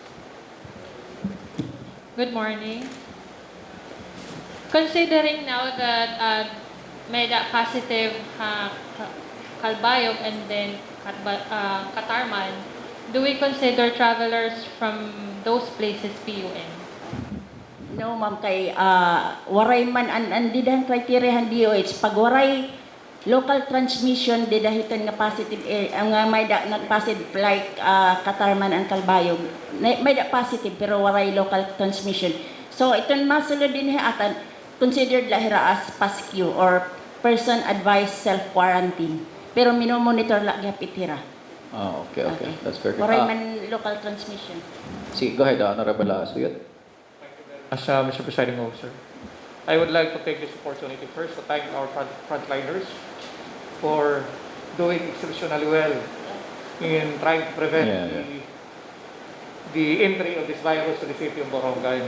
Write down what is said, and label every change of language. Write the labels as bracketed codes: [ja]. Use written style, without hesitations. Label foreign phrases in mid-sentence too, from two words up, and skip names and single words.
[en] Good morning. Considering now that may that positive Calbayog and then Katarman, do we consider travelers from those places PUN? No, ma'am, [war] kay waray man andidan criteria han DOH. Pag waray [en] local transmission [war] di dahiton nga [en] positive area [war] nga may da nag positive like Katarman and Calbayog may da positive pero waray [en] local transmission. [war] So iton masulod din atan considered lahira as PASQ or [en] person advised self quarantine. [war] Pero minomonitor la gyapit hira. [en] Oh, okay. That's very good. [war] Waray man [en] local transmission. See, go ahead, Honorable Suyot. As Mr. Presiding Officer, I would like to take this opportunity first to thank our frontliners for doing exceptionally well in trying to prevent the entry of this virus to the city of Barangay.